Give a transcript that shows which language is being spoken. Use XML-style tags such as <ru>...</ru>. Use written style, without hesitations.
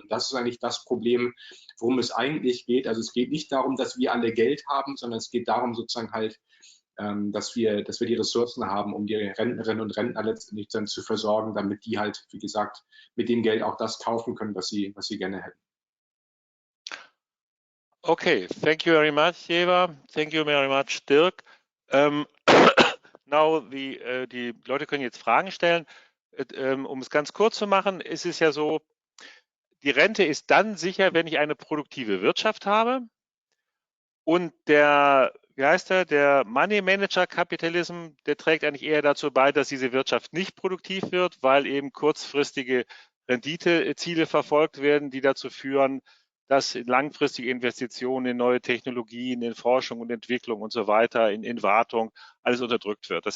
<de>Und das ist eigentlich das Problem, worum es eigentlich geht. Also es geht nicht darum, dass wir alle Geld haben, sondern es geht darum sozusagen halt, dass wir die Ressourcen haben, um die Rentnerinnen und Rentner letztendlich dann zu versorgen, damit die halt, wie gesagt, mit dem Geld auch das kaufen können, was sie gerne hätten.</de> <en>Okay, thank you very much, Eva. Thank you very much, Dirk.</en> <de>Now, die Leute können jetzt Fragen stellen. Um es ganz kurz zu machen, ist es ja so, die Rente ist dann sicher, wenn ich eine produktive Wirtschaft habe. Und der Money Manager Kapitalism, der trägt eigentlich eher dazu bei, dass diese Wirtschaft nicht produktiv wird, weil eben kurzfristige Renditeziele verfolgt werden, die dazu führen, dass langfristige Investitionen in neue Technologien, in Forschung und Entwicklung und so weiter, in Wartung, alles unterdrückt wird.</de>